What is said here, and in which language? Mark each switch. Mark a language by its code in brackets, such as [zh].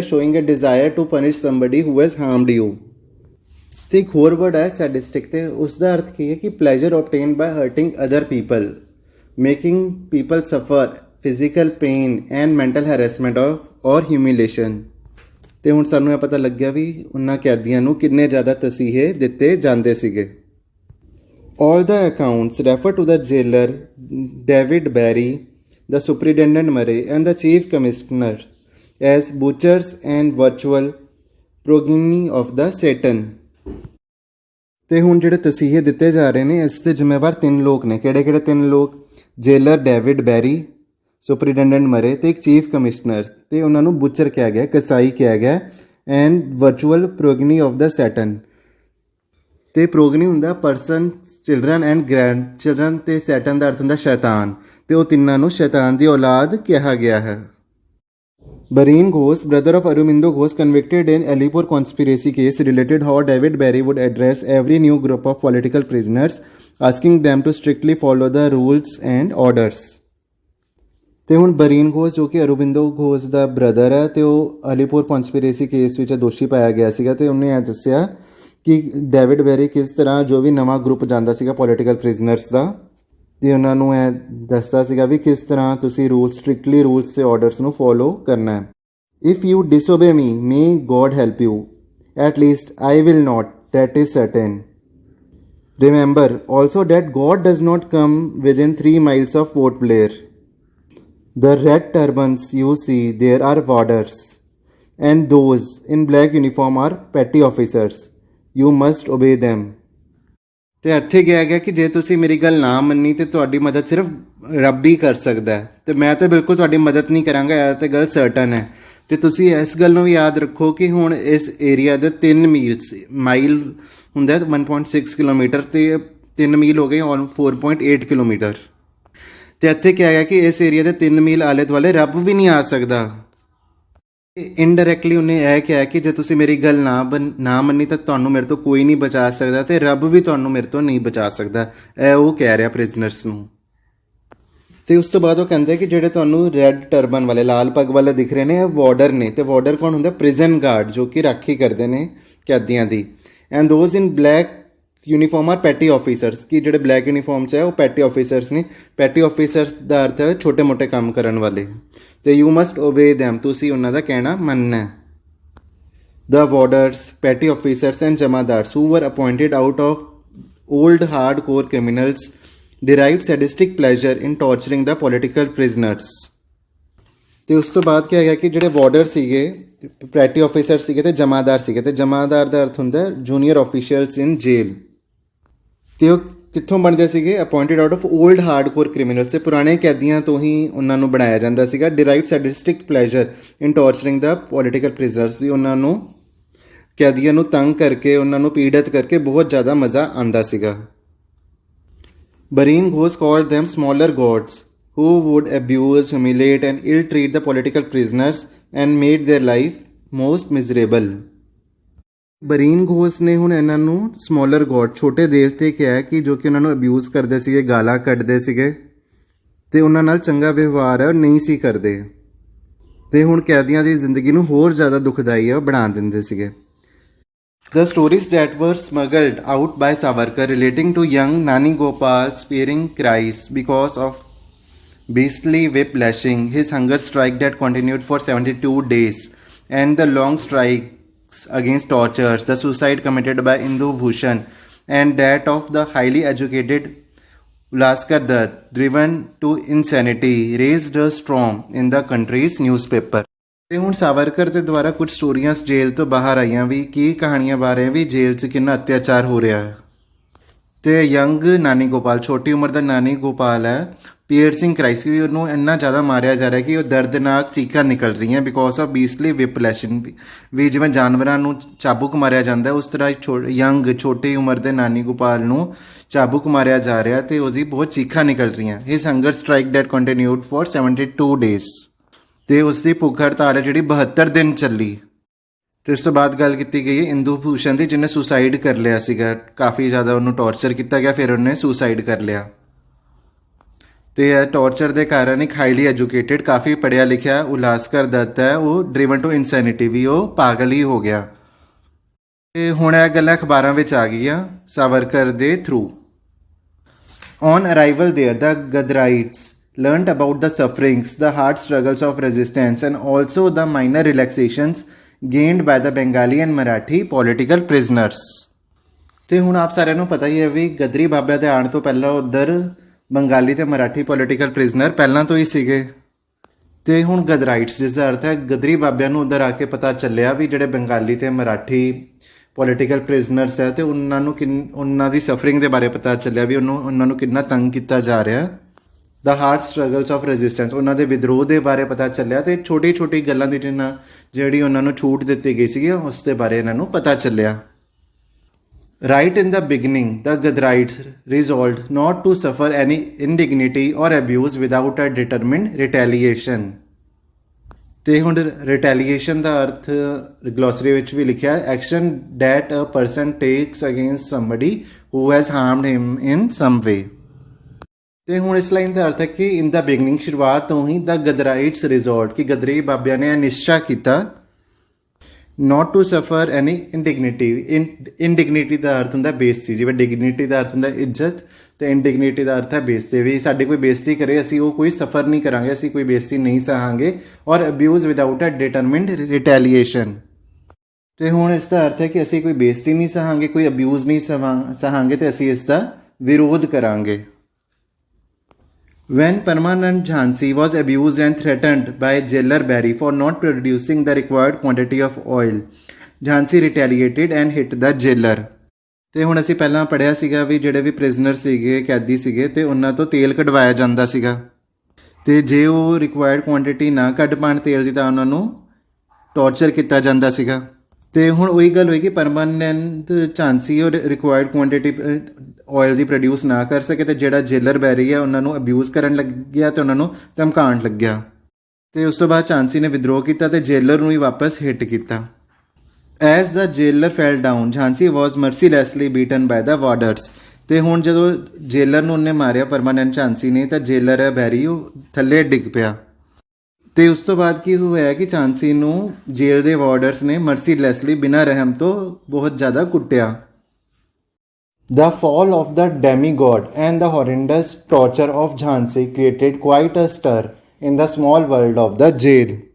[en] Showing a desire to punish somebody who has harmed you. [pa] ਤੇ ਇੱਕ ਹੋਰ ਵਰਡ ਹੈ ਸੈਡਿਸਟਿਕ ਤੇ ਉਸ ਦਾ ਅਰਥ ਕੀ ਹੈ ਕਿ [en] Pleasure obtained by hurting other people, making people suffer physical pain and mental harassment or humiliation. [pa] ਤੇ ਹੁਣ ਸਾਨੂੰ ਇਹ ਪਤਾ ਲੱਗਿਆ ਵੀ ਉਹਨਾਂ ਕੈਦੀਆਂ ਨੂੰ ਕਿੰਨੇ ਜ਼ਿਆਦਾ ਤਸੀਹੇ ਦਿੱਤੇ ਜਾਂਦੇ ਸੀਗੇ। [en] All the accounts refer to the jailer David Barry, the superintendent Murray and the chief commissioner as butchers and virtual progeny of the Satan। [pa] ਤੇ ਹੁਣ ਜਿਹੜੇ ਤਸੀਹੇ ਦਿੱਤੇ ਜਾ ਰਹੇ ਨੇ ਇਸ ਦੇ ਜ਼ਿੰਮੇਵਾਰ 3 ਲੋਕ ਨੇ। ਕਿਹੜੇ 3 ਲੋਕ? ਜੇਲਰ ਡੇਵਿਡ ਬੈਰੀ, ਸੁਪਰੀਡੈਂਡੈਂਟ ਮਰੇ ਤੇ ਇੱਕ ਚੀਫ ਕਮਿਸ਼ਨਰ ਤੇ ਉਹਨਾਂ ਨੂੰ ਬੁੱਚਰ ਕਿਹਾ ਗਿਆ, ਕਸਾਈ ਕਿਹਾ ਗਿਆ [en] And virtual progeny of the Satan. [pa] ਤੇ ਪ੍ਰੋਗਨੀ ਹੁੰਦਾ [en] person, children and grandchildren [pa] ਤੇ ਸੈਟਨ ਦਾ ਅਰਥ ਹੁੰਦਾ ਸ਼ੈਤਾਨ, ਤੇ ਉਹ ਤਿੰਨਾਂ ਨੂੰ ਸ਼ੈਤਾਨ ਦੀ ਔਲਾਦ ਕਿਹਾ ਗਿਆ ਹੈ। [en] Barin Ghosh, brother of Aurobindo Ghosh, convicted in Alipur conspiracy case, related how David Barry would address every new group of political prisoners, asking them to strictly follow the rules and orders. [pa] ਤੇ ਹੁਣ ਬਰੀਨ ਘੋਸ਼ ਜੋ ਕਿ ਅਰੋਬਿੰਦੋ ਘੋਸ਼ ਦਾ brother ਹੈ ਤੇ ਉਹ Alipur conspiracy case ਵਿੱਚ ਦੋਸ਼ੀ ਪਾਇਆ ਗਿਆ ਸੀਗਾ ਤੇ ਉਹਨੇ ਇਹ ਦੱਸਿਆ ਕਿ ਡੇਵਿਡ ਬੈਰੀ ਕਿਸ ਤਰ੍ਹਾਂ ਜੋ ਵੀ ਨਵਾਂ ਗਰੁੱਪ ਜਾਂਦਾ ਸੀਗਾ ਪੋਲੀਟੀਕਲ ਪ੍ਰਿਜ਼ਨਰਸ ਦਾ ਤੇ ਉਹਨਾਂ ਨੂੰ ਇਹ ਦੱਸਦਾ ਸੀਗਾ ਵੀ ਕਿਸ ਤਰ੍ਹਾਂ ਤੁਸੀਂ ਸਟ੍ਰਿਕਟਲੀ ਰੂਲਸ ਤੇ ਆਰਡਰਸ ਨੂੰ ਫੋਲੋ ਕਰਨਾ ਹੈ। [en] If you disobey me may God help you, at least I will not, that is certain. Remember also that God does not come within 3 miles of Port Blair. The red turbans you see there are warders, and those in black uniform are petty officers. You must obey them. [pa] ਤੇ ਇੱਥੇ ਕਿਹਾ ਗਿਆ ਕਿ ਜੇ ਤੁਸੀਂ ਮੇਰੀ ਗੱਲ ਨਾ ਮੰਨੀ ਤੇ ਤੁਹਾਡੀ ਮਦਦ ਸਿਰਫ ਰੱਬ ਹੀ ਕਰ ਸਕਦਾ ਹੈ ਤੇ ਮੈਂ ਤਾਂ ਬਿਲਕੁਲ ਤੁਹਾਡੀ ਮਦਦ ਨਹੀਂ ਕਰਾਂਗਾ, ਇਹ ਤਾਂ ਗੱਲ ਸਰਟਨ ਹੈ। ਤੇ ਤੁਸੀਂ ਇਸ ਗੱਲ ਨੂੰ ਵੀ ਯਾਦ ਰੱਖੋ ਕਿ ਹੁਣ ਇਸ ਏਰੀਆ ਦੇ 3 ਮਾਈਲ ਹੁੰਦਾ 1.6 ਕਿਲੋਮੀਟਰ ਤੇ 3 ਮੀਲ ਹੋ ਗਏ 4.8 ਕਿਲੋਮੀਟਰ। ਤੇ ਇੱਥੇ ਕਿਹਾ ਗਿਆ ਕਿ ਇਸ ਏਰੀਆ ਦੇ 3 ਮੀਲ ਆਲੇ ਦੁਆਲੇ ਰੱਬ ਵੀ ਨਹੀਂ ਆ ਸਕਦਾ। ਇਨਡਾਇਰੈਕਟਲੀ ਉਹਨੇ ਇਹ ਕਿਹਾ ਕਿ ਜੇ ਤੁਸੀਂ ਮੇਰੀ ਗੱਲ ਨਾ ਮੰਨੀ ਤਾਂ ਤੁਹਾਨੂੰ ਮੇਰੇ ਤੋਂ ਕੋਈ ਨਹੀਂ ਬਚਾ ਸਕਦਾ ਤੇ ਰੱਬ ਵੀ ਤੁਹਾਨੂੰ ਮੇਰੇ ਤੋਂ ਨਹੀਂ ਬਚਾ ਸਕਦਾ, ਇਹ ਉਹ ਕਹਿ ਰਿਹਾ ਪ੍ਰਿਜ਼ਨਰਸ ਨੂੰ। ਤੇ ਉਸ ਤੋਂ ਬਾਅਦ ਉਹ ਕਹਿੰਦੇ ਕਿ ਜਿਹੜੇ ਤੁਹਾਨੂੰ ਰੈੱਡ ਟਰਬਨ ਵਾਲੇ ਲਾਲ ਪੱਗ ਵਾਲੇ ਦਿਖ ਰਹੇ ਨੇ ਇਹ ਵਾਰਡਰ ਨੇ। ਤੇ ਵਾਰਡਰ ਕੌਣ ਹੁੰਦਾ? ਪ੍ਰਿਜ਼ਨ ਗਾਰਡ, ਜੋ ਕਿ ਰਾਖੀ ਕਰਦੇ ਨੇ ਕੈਦੀਆਂ ਦੀ। [en] and those in black uniform are petty officers, [pa] ਕਿ ਜਿਹੜੇ ਬਲੈਕ ਯੂਨੀਫਾਰਮ 'ਚ ਹੈ ਉਹ ਪੈਟੀ ਆਫੀਸਰਸ ਨੇ। ਪੈਟੀ ਆਫੀਸਰਸ ਦਾ ਅਰਥ ਹੈ ਛੋਟੇ ਮੋਟੇ ਕੰਮ ਕਰਨ ਵਾਲੇ। ਤੇ [en] you must obey them, [pa] ਤੁਸੀਂ ਉਹਨਾਂ ਦਾ ਕਹਿਣਾ ਮੰਨਣਾ। [en] The warders, petty officers and jamadars who were appointed out of old hardcore criminals derived sadistic pleasure in torturing the political prisoners. [pa] ਤੇ ਉਸ ਤੋਂ ਬਾਅਦ ਕੀ ਹੈਗਾ ਕਿ ਜਿਹੜੇ ਵਾਰਡਰ ਸੀਗੇ, ਪੈਟੀ ਆਫੀਸਰ ਸੀਗੇ ਤੇ ਜਮਾਦਾਰ ਸੀਗੇ। ਤੇ ਜਮਾਦਾਰ ਦਾ ਅਰਥ ਹੁੰਦਾ [en] Junior officials in jail. [pa] ਤੇ ਉਹ ਕਿੱਥੋਂ ਬਣਦੇ ਸੀਗੇ? [en] appointed out of old hardcore criminals, [pa] ਤੇ ਪੁਰਾਣੇ ਕੈਦੀਆਂ ਤੋਂ ਹੀ ਉਹਨਾਂ ਨੂੰ ਬਣਾਇਆ ਜਾਂਦਾ ਸੀਗਾ। [en] derived sadistic pleasure in torturing the political prisoners, [pa] ਵੀ ਉਹਨਾਂ ਨੂੰ ਕੈਦੀਆਂ ਨੂੰ ਤੰਗ ਕਰਕੇ ਉਹਨਾਂ ਨੂੰ ਪੀੜਤ ਕਰਕੇ ਬਹੁਤ ਜ਼ਿਆਦਾ ਮਜ਼ਾ ਆਉਂਦਾ ਸੀਗਾ। [en] Barin Ghosh called them smaller gods who would abuse, humiliate and ill-treat the political prisoners and made their life most miserable. [pa] ਬਰੀਨ Ghosh ਨੇ ਹੁਣ ਇਹਨਾਂ ਨੂੰ ਸਮੋਲਰ ਗੋਡ, ਛੋਟੇ ਦੇਵਤੇ ਕਿਹਾ ਕਿ ਜੋ ਕਿ ਉਹਨਾਂ ਨੂੰ ਅਬਿਊਜ਼ ਕਰਦੇ ਸੀਗੇ, ਗਾਲਾਂ ਕੱਢਦੇ ਸੀਗੇ ਤੇ ਉਹਨਾਂ ਨਾਲ ਚੰਗਾ ਵਿਵਹਾਰ ਨਹੀਂ ਸੀ ਕਰਦੇ ਤੇ ਹੁਣ ਕੈਦੀਆਂ ਦੀ ਜ਼ਿੰਦਗੀ ਨੂੰ ਹੋਰ ਜ਼ਿਆਦਾ ਦੁਖਦਾਈ ਬਣਾ ਦਿੰਦੇ ਸੀਗੇ। [en] The stories that were smuggled out by Savarkar relating to young Nani Gopal sparing cries because of beastly whip lashing, his hunger strike that continued for 72 days, and the long strikes against tortures, the suicide committed by Indu Bhushan, and that of the highly educated Ulaskar Dutt, driven to insanity, raised a storm in the country's newspaper. [pa] ਤੇ ਹੁਣ ਸਾਵਰਕਰ ਦੇ ਦੁਆਰਾ ਕੁਝ ਸਟੋਰੀਆਂ ਜੇਲ੍ਹ ਤੋਂ ਬਾਹਰ ਆਈਆਂ ਵੀ, ਕੀ ਕਹਾਣੀਆਂ ਬਾਰੇ ਵੀ ਜੇਲ੍ਹ 'ਚ ਕਿੰਨਾ ਅਤਿਆਚਾਰ ਹੋ ਰਿਹਾ ਹੈ। ਤੇ ਯੰਗ ਨਾਨੀ ਗੋਪਾਲ, ਛੋਟੀ ਉਮਰ ਦਾ ਨਾਨੀ ਗੋਪਾਲ ਹੈ, ਪੀਅਰਸਿੰਗ ਕਰਾਈਸ, ਵੀ ਉਹਨੂੰ ਇੰਨਾ ਜ਼ਿਆਦਾ ਮਾਰਿਆ ਜਾ ਰਿਹਾ ਕਿ ਉਹ ਦਰਦਨਾਕ ਚੀਕਾਂ ਨਿਕਲ ਰਹੀਆਂ [en] Because of beastly whiplashing. [pa] ਵੀ ਜਿਵੇਂ ਜਾਨਵਰਾਂ ਨੂੰ ਚਾਬੁਕ ਮਾਰਿਆ ਜਾਂਦਾ ਉਸ ਤਰ੍ਹਾਂ ਯੰਗ ਛੋਟੀ ਉਮਰ ਦੇ ਨਾਨੀ ਗੋਪਾਲ ਨੂੰ ਚਾਬੁਕ ਮਾਰਿਆ ਜਾ ਰਿਹਾ ਤੇ ਉਹਦੀ ਬਹੁਤ ਚੀਕਾਂ ਨਿਕਲ ਰਹੀਆਂ। [en] his hunger strike that continued for 72 days, [pa] ਤੇ ਉਸ ਦੀ ਭੁੱਖ ਹੜਤਾਲ ਹੈ ਜਿਹੜੀ 72 ਦਿਨ ਚੱਲੀ। ਤੇ ਉਸ ਤੋਂ ਬਾਅਦ ਗੱਲ ਕੀਤੀ ਗਈ ਇੰਦੂ ਭੂਸ਼ਣ ਦੀ, ਜਿਹਨੇ ਸੁਸਾਈਡ ਕਰ ਲਿਆ ਸੀਗਾ। ਕਾਫੀ ਜ਼ਿਆਦਾ ਉਹਨੂੰ ਟੌਰਚਰ ਕੀਤਾ ਗਿਆ, ਫਿਰ ਉਹਨੇ ਸੁਸਾਈਡ ਕਰ ਲਿਆ। ਤੇ ਇਹ ਟੌਰਚਰ ਦੇ ਕਾਰਨ ਇੱਕ ਹਾਈਲੀ ਐਜੂਕੇਟਿਡ, ਕਾਫੀ ਪੜ੍ਹਿਆ ਲਿਖਿਆ ਉਲਾਸਕਰ ਦੱਤ ਹੈ, ਉਹ [en] driven to insanity, [pa] ਵੀ ਉਹ ਪਾਗਲ ਹੀ ਹੋ ਗਿਆ। ਤੇ ਹੁਣ ਇਹ ਗੱਲਾਂ ਅਖਬਾਰਾਂ ਵਿੱਚ ਆ ਗਈਆਂ ਸਾਵਰਕਰ ਦੇ through. [en] On arrival there the Ghadarites learned about the sufferings, the hard struggles of resistance, and also the minor relaxations gained by the Bengali and Marathi political prisoners. [pa] ਤੇ ਹੁਣ ਆਪ ਸਾਰਿਆਂ ਨੂੰ ਪਤਾ ਹੀ ਹੈ ਵੀ ਗਦਰੀ ਬਾਬਿਆਂ ਦੇ ਆਉਣ ਤੋਂ ਪਹਿਲਾਂ ਉੱਧਰ ਬੰਗਾਲੀ ਤੇ ਮਰਾਠੀ ਪੋਲੀਟੀਕਲ ਪ੍ਰਿਜ਼ਨਰ ਪਹਿਲਾਂ ਤੋਂ ਹੀ ਸੀਗੇ। ਤੇ ਹੁਣ ਗਦਰਾਈਟਸ, ਜਿਸ ਦਾ ਅਰਥ ਹੈ ਗਦਰੀ ਬਾਬਿਆਂ ਨੂੰ ਉੱਧਰ ਆ ਕੇ ਪਤਾ ਚੱਲਿਆ ਵੀ ਜਿਹੜੇ ਬੰਗਾਲੀ ਤੇ ਮਰਾਠੀ ਪੋਲੀਟੀਕਲ ਪ੍ਰਿਜ਼ਨਰਸ ਹੈ ਤੇ ਉਹਨਾਂ ਨੂੰ ਉਹਨਾਂ ਦੀ ਸਫਰਿੰਗ ਦੇ ਬਾਰੇ ਪਤਾ ਚੱਲਿਆ ਵੀ ਉਹਨਾਂ ਨੂੰ ਕਿੰਨਾ ਤੰਗ ਕੀਤਾ ਜਾ ਰਿਹਾ। [en] the hard struggles of resistance, [hi] उन्होंने [pa] ਦੇ ਵਿਦਰੋਹ ਦੇ ਬਾਰੇ ਪਤਾ ਚੱਲਿਆ ਤੇ ਛੋਟੀ ਛੋਟੀ ਗੱਲਾਂ ਦੀ ਜਿੰਨਾ ਜਿਹੜੀ ਉਹਨਾਂ ਨੂੰ ਛੂਟ ਦਿੱਤੀ ਗਈ ਸੀਗੀ ਉਸ ਦੇ ਬਾਰੇ ਇਹਨਾਂ ਨੂੰ ਪਤਾ ਚੱਲਿਆ। [en] Right in the beginning, the Gadraites resolved not to suffer any indignity or abuse without a determined retaliation। [pa] ਤੇ ਹੁਣ ਰਿਟੈਲੀਏਸ਼ਨ ਦਾ ਅਰਥ ਗਲੋਸਰੀ ਵਿੱਚ ਵੀ ਲਿਖਿਆ [en] Action that a person takes against somebody who has harmed him in some way. [pa] ਤੇ ਹੁਣ ਇਸ ਲਾਈਨ ਦਾ ਅਰਥ ਹੈ ਕਿ [en] in the beginning [pa] ਸ਼ੁਰੂਆਤ ਤੋਂ ਹੀ [en] the Ghadarites resort [pa] ਕਿ ਗਦਰੀ ਬਾਬਿਆਂ ਨੇ ਨਿਸ਼ਚਾ ਕੀਤਾ [en] not to suffer any indignity। [pa] ਇੰਡੀਗਨਿਟੀ ਦਾ ਅਰਥ ਹੁੰਦਾ ਬੇਇੱਜ਼ਤੀ, ਜਿਵੇਂ ਡਿਗਨਿਟੀ ਦਾ ਅਰਥ ਹੁੰਦਾ ਇੱਜ਼ਤ ਤੇ ਇੰਡੀਗਨਿਟੀ ਦਾ ਅਰਥ ਹੈ ਬੇਇੱਜ਼ਤੀ। ਵੀ ਸਾਡੀ ਕੋਈ ਬੇਇੱਜ਼ਤੀ ਕਰੇ ਅਸੀਂ ਉਹ ਕੋਈ ਸਫਰ ਨਹੀਂ ਕਰਾਂਗੇ, ਅਸੀਂ ਕੋਈ ਬੇਇੱਜ਼ਤੀ ਨਹੀਂ ਸਹਾਂਗੇ। [en] Or abuse without a determined retaliation. [pa] ਤੇ ਹੁਣ ਇਸ ਦਾ ਅਰਥ ਹੈ ਕਿ ਅਸੀਂ ਕੋਈ ਬੇਇੱਜ਼ਤੀ ਨਹੀਂ ਸਹਾਂਗੇ, ਕੋਈ ਅਬਿਊਜ਼ ਨਹੀਂ ਸਹਾਂਗੇ ਤੇ ਅਸੀਂ ਇਸ ਦਾ ਵਿਰੋਧ ਕਰਾਂਗੇ। [en] When Paramanand Jhansi was abused and threatened by jailer Barry for not producing the required quantity of oil, Jhansi retaliated and hit the jailer। [pa] ਤੇ ਹੁਣ ਅਸੀਂ ਪਹਿਲਾਂ ਪੜ੍ਹਿਆ ਸੀਗਾ ਵੀ ਜਿਹੜੇ ਵੀ ਪ੍ਰਿਜ਼ਨਰ ਸੀਗੇ, ਕੈਦੀ ਸੀਗੇ ਤੇ ਉਹਨਾਂ ਤੋਂ ਤੇਲ ਕਢਵਾਇਆ ਜਾਂਦਾ ਸੀਗਾ ਤੇ ਜੇ ਉਹ ਰਿਕੁਆਇਰਡ ਕੁਆਂਟਿਟੀ ਨਾ ਕੱਢ ਪਾਉਣ ਤੇਲ ਦੀ ਤਾਂ ਉਹਨਾਂ ਨੂੰ ਟੌਰਚਰ ਕੀਤਾ ਜਾਂਦਾ ਸੀਗਾ। ਤੇ ਹੁਣ ਉਹੀ ਗੱਲ ਹੋਈ ਕਿ ਪਰਮਾਨੈਂਟ ਝਾਂਸੀ ਉਹ ਰਿਕੁਆਇਰਡ ਕੁਆਂਟਿਟੀ ਆਇਲ ਦੀ ਪ੍ਰੋਡਿਊਸ ਨਾ ਕਰ ਸਕੇ ਤੇ ਜਿਹੜਾ ਜੇਲਰ ਬੈਰੀ ਹੈ ਉਹਨਾਂ ਨੂੰ ਅਬਿਊਜ਼ ਕਰਨ ਲੱਗਿਆ ਤੇ ਉਹਨਾਂ ਨੂੰ ਧਮਕਾਉਣ ਲੱਗਿਆ। ਤੇ ਉਸ ਤੋਂ ਬਾਅਦ ਝਾਂਸੀ ਨੇ ਵਿਦਰੋਹ ਕੀਤਾ ਤੇ ਜੇਲਰ ਨੂੰ ਹੀ ਵਾਪਸ ਹਿੱਟ ਕੀਤਾ। [en] As the jailer fell down Jhansi was mercilessly beaten by the warders. [pa] ਤੇ ਹੁਣ ਜਦੋਂ ਜੇਲਰ ਨੂੰ ਉਹਨੇ ਮਾਰਿਆ ਪਰਮਾਨੈਂਟ ਝਾਂਸੀ ਨੇ ਤਾਂ ਜੇਲਰ ਹੈ ਬੈਰੀ ਉਹ ਥੱਲੇ ਡਿੱਗ ਪਿਆ। ਤੇ ਉਸ ਤੋਂ ਬਾਅਦ ਕੀ ਹੋਇਆ ਕਿ ਝਾਂਸੀ ਨੂੰ ਜੇਲ੍ਹ ਦੇ ਵਾਰਡਰਸ ਨੇ ਮਰਸੀਲੈਸਲੀ ਬਿਨਾਂ ਰਹਿਮ ਤੋਂ ਬਹੁਤ ਜ਼ਿਆਦਾ ਕੁੱਟਿਆ। [en] The fall of the demigod and the horrendous torture of Jhansi created quite a stir in the small world of the jail।